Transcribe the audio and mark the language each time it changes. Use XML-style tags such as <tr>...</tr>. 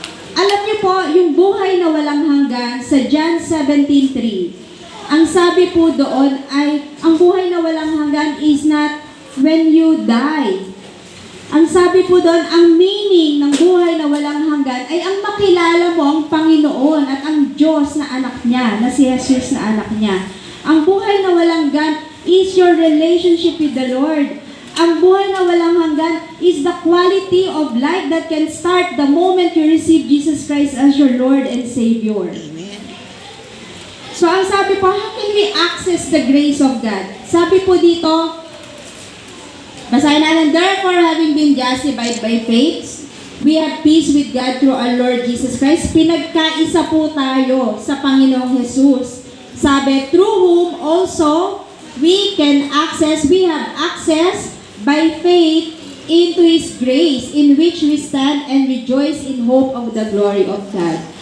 <tl>Alam niyo po, yung buhay na walang hanggan sa John 17:3, ang sabi po doon ay, ang buhay na walang hanggan</tl> <en>is not when you die.</en> <tl>Ang sabi po doon, ang meaning ng buhay na walang hanggan ay ang makilala mo ang Panginoon at ang Diyos na anak niya, na si Jesus na anak niya. Ang buhay na walang hanggan</tl> <en>is your relationship with the Lord.</en> <tl>Ang buhay na walang hanggan</tl> <en>is the quality of life that can start the moment you receive Jesus Christ as your Lord and Savior. Amen. So,</en> <tl>ang sabi po,</tl> <en>how can we access the grace of God?</en> <tl>Sabi po dito, basahin natin,</tl> <en>therefore, having been justified by faith, we have peace with God through our Lord Jesus Christ.</en> <tl>Pinagkaisa po tayo sa Panginoong Jesus.</tl> <en>Sabi, through whom also we have access by faith into His grace, in which we stand and rejoice in hope of the glory of God.</en>